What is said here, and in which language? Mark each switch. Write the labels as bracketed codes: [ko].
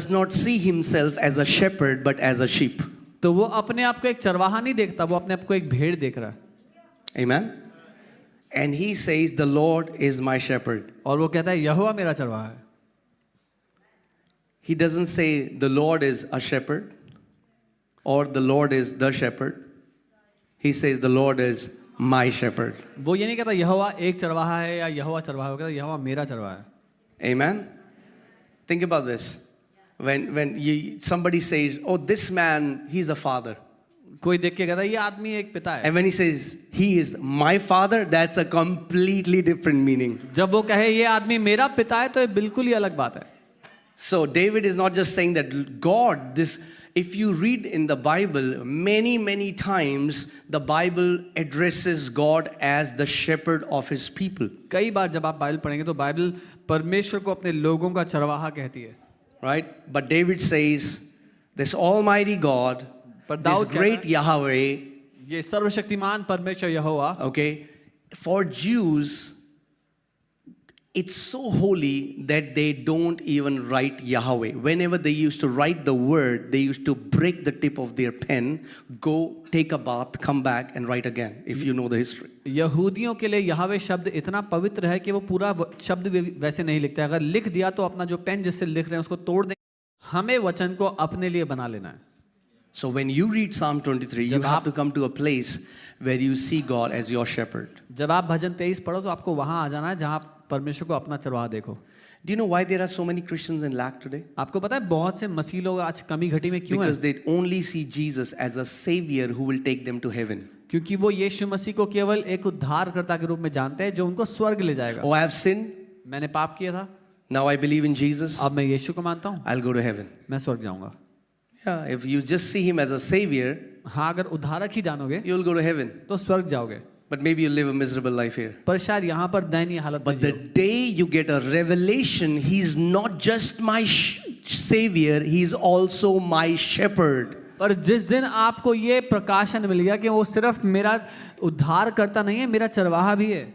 [en] does not see himself as a shepherd but as a sheep. [hi] तो वो अपने आप को एक चरवाहा नहीं देखता, वो अपने आप को एक भेड़ देख रहा है. [en] Amen? And he says, the Lord is my shepherd. [hi] और वो कहता है यहोवा मेरा चरवाहा है. [en] He doesn't say the Lord is a shepherd or the Lord is the shepherd. He says the Lord is my shepherd. [hi] वो ये नहीं कहता यहोवा एक चरवाहा है या यहोवा चरवाहा है, वो कहता यहोवा मेरा चरवाहा है. [en] Amen? Think about this. When somebody says, oh, this man, he's a father. [hi] कोई देख के कहता है ये आदमी एक पिता है. [en] And when he says, he is my father, that's a completely different meaning. [hi] जब वो कहे ये आदमी मेरा पिता है तो ये बिल्कुल ही अलग बात है. [en] So David is not just saying that God, if you read in the Bible, many times the Bible addresses God as the shepherd of his people. [hi] कई बार जब आप बाइबल पढ़ेंगे तो बाइबल परमेश्वर को अपने लोगों का चरवाहा कहती है. [en] Right? But David says, this almighty God, this great Yahweh, [hi] ये सर्वशक्तिमान परमेश्वर यहोवा, [en] okay, for Jews, it's so holy that they don't even write Yahweh. Whenever they used to write the word, they used to break the tip of their pen, go take a bath, come back and write again, if you know the history. [hi] यहूदियों के लिए यहोवे शब्द इतना पवित्र है कि वो पूरा शब्द वैसे नहीं लिखते. अगर लिख दिया तो अपना जो पेन जिससे लिख रहे हैं उसको तोड़ दें. हमें वचन को अपने लिए बना लेना है. [en] So when you read Psalm 23, you have to come to a place where you see God as your shepherd. [hi] जब आप भजन 23 पढ़ो तो आपको वहां आ जाना है जहां परमेश्वर को अपना चरवाहा देखो। [en] Do you know why there are so many Christians in lack today? [hi] आपको पता है बहुत से मसीह लोग आज कमी घटी में क्यों हैं? [en] Because they only see Jesus as a savior who will take them to heaven. [hi] क्योंकि वो यीशु मसीह को केवल एक उद्धारकर्ता के रूप में जानते हैं जो उनको स्वर्ग ले जाएगा। [en] Oh, I have sinned. [hi] मैंने पाप किया था, [en] Now I believe in Jesus. [hi] अब मैं यीशु को मानता हूँ, [en] I'll go to heaven. [hi] मैं स्वर्ग जाऊंगा। [en] Yeah, if you just see him as a savior, [hi] हाँ, अगर उद्धारक ही जानोगे [en] you'll go to heaven. [hi] तो स्वर्ग जाओगे, [en] But maybe you'll live a miserable life here. [hi] पर शायद यहाँ पर दयनीय हालत में [en] But the [hi] Jio. [en] day you get a revelation, he's not just my savior, he's also my shepherd. [hi] पर जिस दिन आपको ये प्रकाशन मिल गया कि वो सिर्फ मेरा उद्धार करता नहीं है, मेरा चरवाहा भी है।